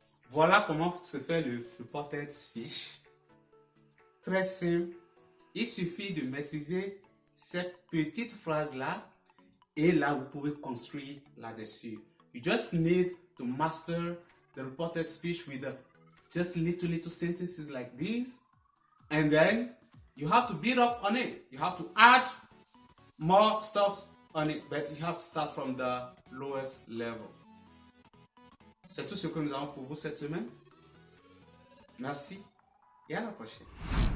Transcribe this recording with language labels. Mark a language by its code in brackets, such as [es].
[fr] Voilà comment se fait le reported speech. Très simple. Il suffit de maîtriser cette petite phrase-là et là, vous pouvez construire là-dessus. [en] You just need to master the reported speech with just little sentences like this. And then you have to build up on it. You have to add more stuff on it, but you have to start from the lowest level. [fr] C'est tout ce que nous avons pour vous cette semaine. Merci et à la prochaine.